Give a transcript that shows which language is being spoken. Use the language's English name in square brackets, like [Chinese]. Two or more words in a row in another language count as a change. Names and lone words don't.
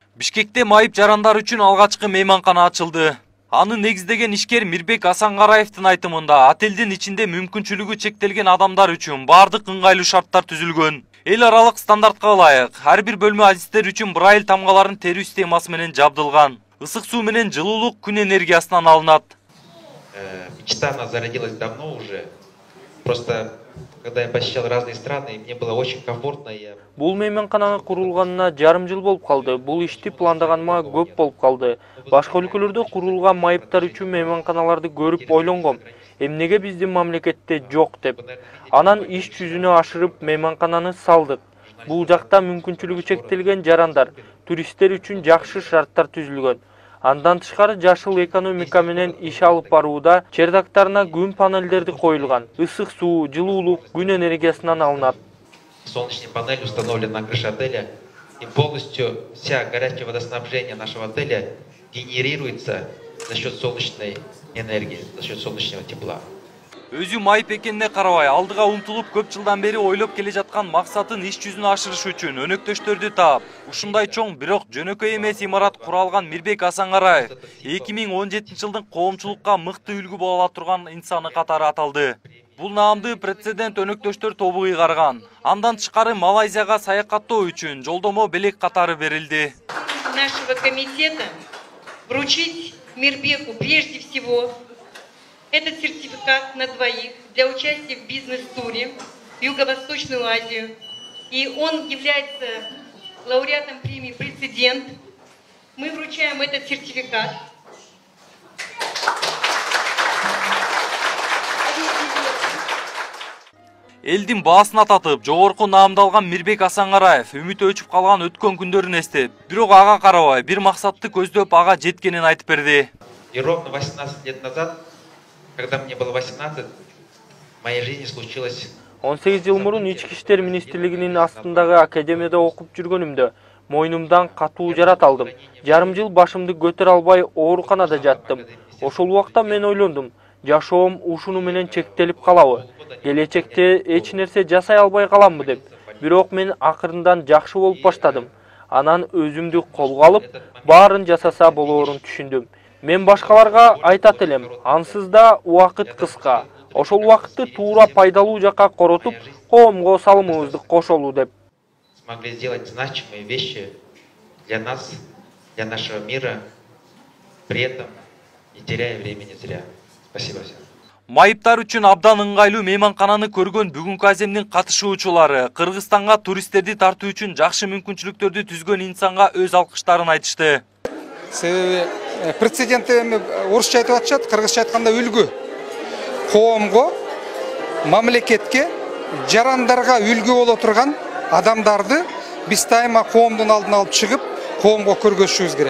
[Kyrgyz] Бишкекте майып жарандар үчүн алгачкы мейманкана ачылды. Аны негиздеген ишкер Мирбек Асангараевдин айтымында отелдин ичинде мүмкүнчүлүгү чектелген адамдар үчүн бардык ыңгайлуу шарттар түзүлгөн. Эл аралык стандартка ылайык ар бир бөлмө адистер үчүн Брайль тамгаларын терүү системасы менен жабдылган. Ысык суу менен жылуулук күн энергиясынан алынат. [Russian] Мечта она зародилась давно уже. Просто когда я посещал разные страны, мне было очень комфортно. [Kyrgyz] Бул мейманкананы курулганына жарым жыл болуп калды. Бул ишти пландаганыма көп болуп калды. Башка өлкөлөрдө курулган майыптар үчүн мейманканаларды көрүп ойлонгом. Эмнеге биздин мамлекетте жок деп. Анан иш жүзүнө ашырып мейманкананы салдык. Бул жакта мүмкүнчүлүгү чектелген жарандар, туристтер үчүн жакшы шарттар түзүлгөн. Андан тышкары жашыл экономика менен иш алып барууда чердактарына күн панелдерди коюлган. Ысык суу, жылуулук күн энергиясынан алынат. [Russian] Солнечная панель установлена на крыше отеля, и полностью вся горячее водоснабжение нашего отеля генерируется за счет солнечной энергии, за счет солнечного тепла. [Kyrgyz] Өзү майып экенине карабай, алдыга умтулуп көп жылдан бери ойлоп келе жаткан максатын иш жүзүнө ашырыш үчүн өнөктөштөрдү таап, ушундай чоң бирок жөнөкөй эмес имарат кура алган Мирбек Асангараев 2017 жылдын коомчулукка мыкты үлгү боло ала турган инсаны катары аталды. Бул наамды прецедент өнөктөштөр тобу ыйгарган. Андан тышкары Малайзияга саякаттоо үчүн жолдомо белек катары берилди. [Russian] Нашего комитета вручить Мирбеку прежде всего этот сертификат на двоих для участия в бизнес-туре в Юго-Восточную Азию. И он является лауреатом премии «Прецедент». Мы вручаем этот сертификат. [Kyrgyz] Элдин баасын ататып, жогорку наамдалган Мирбек Асангараев үмүтү өчүп калган өткөн күндөрүн эстеп, бирок ага карабай, бир максатты көздөп ага жеткенин айтып берди. [Russian] И ровно 18 лет назад, когда мне было 18, в моей жизни случилось... [Kyrgyz] 18 жыл мурун Ички иштер министрлигинин астындагы академияда окуп жүргөнүмдө мойнумдан катуу жарат алдым. Жарым жыл башымды көтөрө албай ооруканада жаттым. Ошол убакта мен ойлондум, жашоом ушуну менен чектелип калабы? Келечекте эч нерсе жасай албай каламбы деп. Бирок мен акырындан жакшы болуп баштадым. Анан өзүмдү колго алып, баарын жасаса болоорун түшүндүм. Мен башкаларга айтат элем, ансыз да убакыт кыска. Ошол убакытты туура пайдалуу жакка коротуп, коомго салымыбызды кошолу деп. [Russian] Смогли сделать значимые вещи для нас, для нашего мира, при этом не теряя времени зря. Спасибо всем. [Kyrgyz] Майыптар үчүн абдан ыңгайлуу мейманкананы көргөн бүгүнкү аземдин катышуучулары Кыргызстанга туристтерди тартуу үчүн жакшы мүмкүнчүлүктөрдү түзгөн инсанга өз алкыштарын айтышты. Себеби прецедент орусча айтып атышат, кыргызча айтканда үлгү. Коомго, мамлекетке, жарандарга үлгү боло турган адамдарды биз дайыма коомдун алдына алып чыгып, коомго көргөзүшүбүз керек.